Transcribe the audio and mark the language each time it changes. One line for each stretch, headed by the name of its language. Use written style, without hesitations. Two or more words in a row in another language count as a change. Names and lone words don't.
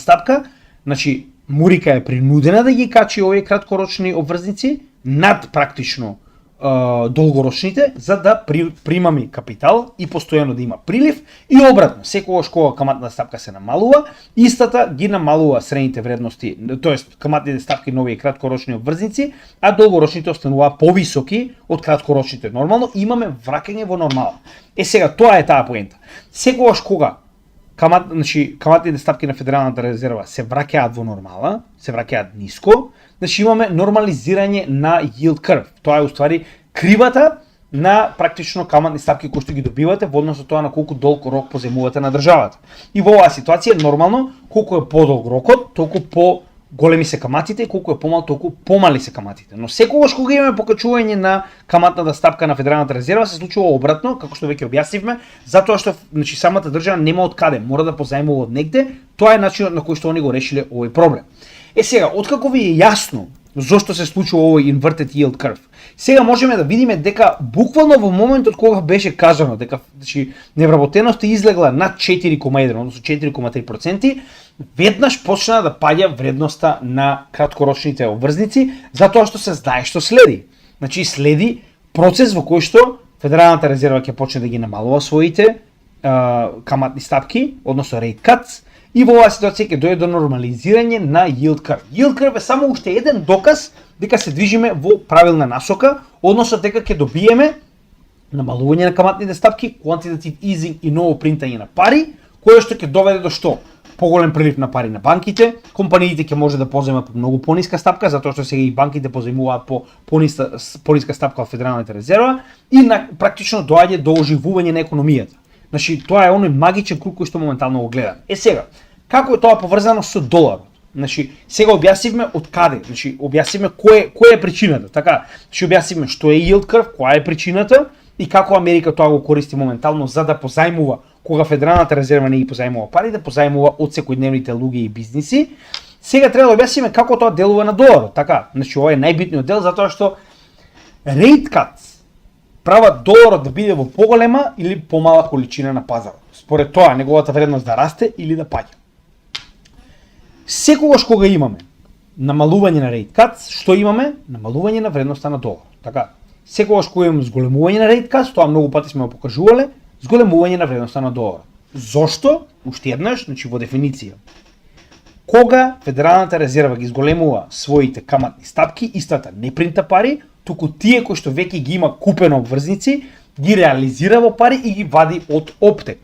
Macedonian: стапка, значи Мурика е принудена да ги качи овие краткорочни обврзници над практично долгорочните, за да примами капитал и постојано да има прилив и обратно, секогаш кога каматната стапка се намалува, истата ги намалува средните вредности, тоест каматните стапки на овие краткорочни обврзници, а долгорочните остануваат повисоки од краткорочните. Нормално имаме враќање во нормала. Сега тоа е таа поента. Секогаш кога каматните стапки на Федералната резерва се враќаат во нормала, се враќаат ниско, значи имаме нормализирање на
English: yield curve.
Macedonian: Тоа е уствари кривата на практично каматни стапки кои што ги добивате во однос на тоа на колку долг рок позајмувате на државата. И во оваа ситуација нормално колку е подолг рокот, толку големи се каматите и колку е помал, толку помали се каматите. Но секогаш кога имаме покачување на каматната стапка на Федералната резерва се случува обратно, како што веќе објаснивме, затоа што значи самата држава нема од каде, мора да позајмува од негде. Тоа е начинот на кој што они го решиле овој проблем. Сега, откако ви е јасно зошто се случува овој
English: inverted yield curve,
Macedonian: сега можеме да видиме дека буквално во моментот кога беше кажано дека значи невработеноста излегла над 4,1, односно 4,3%, веднаш почна да паѓа вредноста на краткорочните обврзници, затоа што се знае што следи. Значи следи процес во кој што Федералната резерва ќе почне да ги намалува своите каматни стапки, односно
English: rate cuts,
Macedonian: и во оваа ситуација ќе дојде до нормализирање на
English: yield curve. Yield curve
Macedonian: е само уште еден доказ дека се движиме во правилна насока, односно дека ќе добиеме намалување на каматните стапки,
English: quantitative easing
Macedonian: и ново принтање на пари, кое што ќе доведе до што? Поголем прилив на пари на банките, компаниите ќе може да позајмат по многу пониска стапка, затоа што сега и банките позајмуваат по пониска стапка од Федералната резерва и практично доаѓа до оживување на економијата. Значи, тоа е оној магичен круг кој што моментално го гледаме. Сега, како е тоа поврзано со доларот? Значи, сега објаснивме од каде, значи објаснивме која е причината, така? Значи објаснивме што е
English: yield curve,
Macedonian: која е причината и како Америка тоа го користи моментално за да позајмува кога Федералната резерва не ги позајмува пари, да позајмува од секојдневните луѓе и бизниси. Сега треба да објасниме како тоа делува на доларот, така? Значи ова е најбитниот дел затоа што
English: rate cuts
Macedonian: прават доларот да биде во поголема или помала количина на пазарот. Според тоа неговата вредност да расте или да паѓа. Секогаш кога имаме намалување на
English: rate cuts,
Macedonian: што имаме? Намалување на вредноста на доларот. Така, секогаш кога имаме зголемување на
English: rate cuts,
Macedonian: тоа многу пати сме го покажувале, зголемување на вредноста на доларот. Зошто? Уште еднаш, значи во дефиниција. Кога Федералната резерва ги зголемува своите каматни стапки, истата не принта пари, туку тие кои што веќе ги има купено обврзници, ги реализира во пари и ги вади од оптек.